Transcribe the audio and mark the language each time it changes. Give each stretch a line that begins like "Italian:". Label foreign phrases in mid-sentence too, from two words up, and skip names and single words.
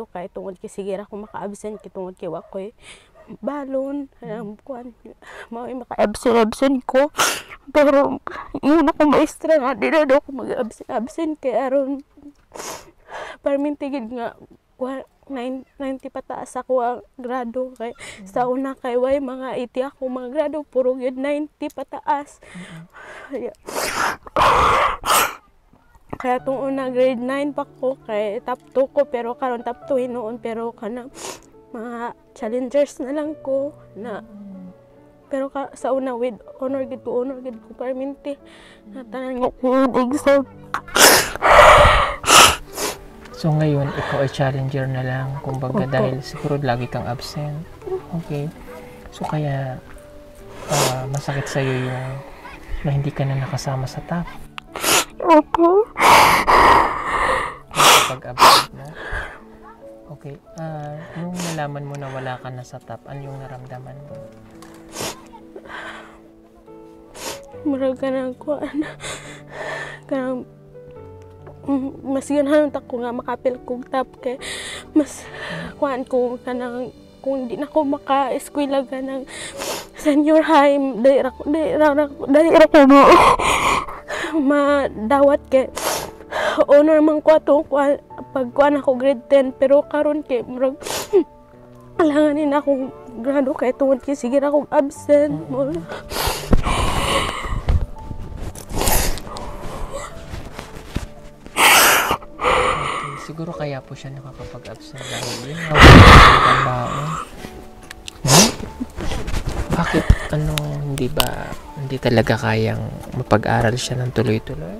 Cebuano: kay tungod kay sige ra ko maka-absent kay tungod kay wa koy balon kuan mao maka-absent ko pero yun ako maestra nga di na ako mag-absent kay aron permintigid nga 90 pataas ako ang grado kay sa una kay way mga 80 ako mga grado puro yun 90 pataas.
Filipino: Kaya itong
Cebuano: una grade 9 pa ko kay top 2 ko pero karon top 2 noon pero kana mga challengers na lang ko na pero sa una
English: with honor
Cebuano: gid ko perminti na tanan nga exam.
Filipino: So ngayon, ikaw ay challenger na lang, kumbaga dahil siguro lagi kang absent. Okay. So kaya masakit sa'yo yung na hindi ka na nakasama sa top. Opo. Pag-absent mo. Okay. Nung nalaman mo na wala ka na sa top, ano yung naramdaman mo?
Cebuano: Murag ka na kuan. Mas ganahan ta ko nga makapil kong top kay mas kuan ko kanang kung di na ko maka-eskwela ganang senior high dahil ko madawat kay honor man ko ato pag kuan ako grade 10 pero karon kay murag alanganin akong grado kay tungod kay sige ra akong absent mo.
Filipino: Siguro kaya po siya nakakapag-absent dahil yun ang baon. Bakit hindi talaga kayang mapag-aral siya ng tuloy-tuloy?